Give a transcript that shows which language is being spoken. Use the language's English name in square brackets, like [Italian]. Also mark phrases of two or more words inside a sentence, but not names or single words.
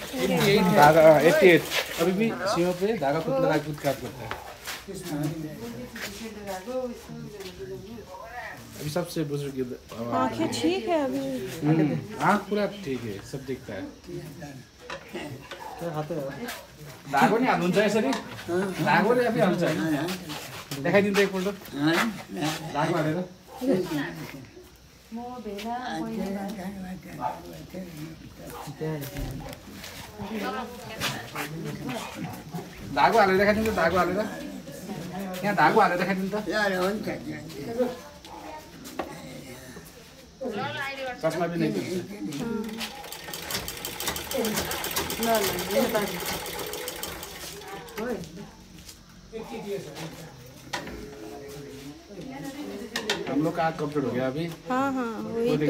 [Hindi] धागा 88 अभी भी सीमा पे धागा खुद लगा खुद काट करता है। अभी सबसे बुजुर्ग आंखें ठीक है अभी? आँख पूरा ठीक है, सब दिखता है। [Nepali] धागो नि हाल्नुहुन्छ यसरी? धागो नि आफै हाल्छ। देखाइदिन्छ एकपल्ट धागो हालेर। धागो हालेर देखाइदिन्छ, धागो हालेर यहाँ धागो हालेर देखाइदिन्छ। चस्मा पनि नहीं दिन्छ। [Hindi] हम लोग का कंप्लीट हो गया अभी। हाँ हाँ वही तो।